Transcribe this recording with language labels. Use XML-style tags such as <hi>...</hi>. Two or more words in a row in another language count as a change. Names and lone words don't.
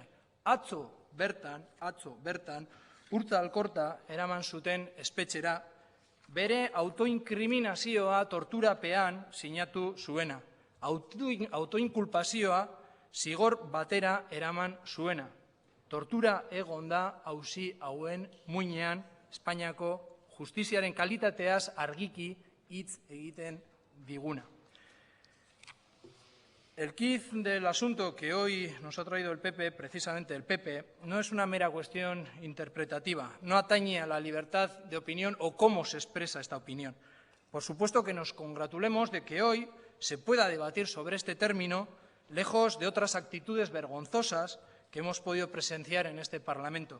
<eu>Atzo bertan, Urtza Alkorta eraman zuten espetxera, bere autoinkriminazioa torturapean sinatu zuena. Autoinkulpazioa zigor batera eraman zuena. Tortura egon da auzi hauen muinean Espainiako justiziaren kalitateaz argiki hitz egiten diguna.</eu> <es>El quiz del asunto que hoy nos ha traído el PP, precisamente el PP, no es una mera cuestión interpretativa, no atañe a la libertad de opinión o cómo se expresa esta opinión. Por supuesto que nos congratulemos de que hoy se pueda debatir sobre este término, lejos de otras actitudes vergonzosas que hemos podido presenciar en este Parlamento.</es>